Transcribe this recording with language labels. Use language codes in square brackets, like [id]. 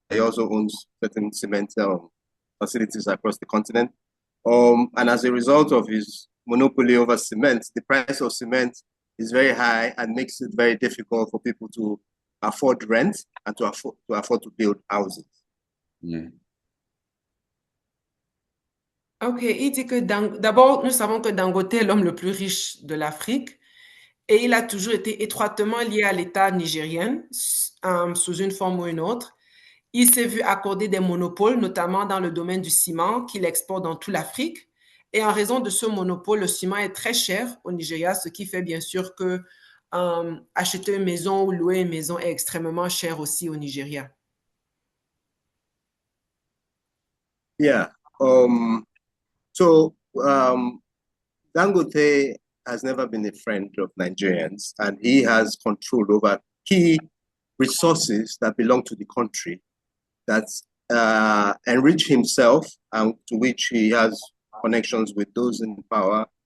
[en] He also owns certain cement facilities across the continent. And as a result of his monopoly over cement, the price of cement is very high and makes it very difficult for people to afford rent and to afford to build houses. Yeah. [fr] Ok, il dit que d'abord, nous savons que Dangote est l'homme le plus riche de l'Afrique et il a toujours été étroitement lié à l'État nigérien sous une forme ou une autre. Il s'est vu accorder des monopoles, notamment dans le domaine du ciment, qu'il exporte dans toute l'Afrique. Et en raison de ce monopole, le ciment est très cher au Nigeria, ce qui fait bien sûr que acheter une maison ou louer une maison est extrêmement cher aussi au Nigeria. [en] Yeah. So Dangote has never been a friend of Nigerians, and he has control over key resources that belong to the country that enrich himself and to which he has connections with those in power.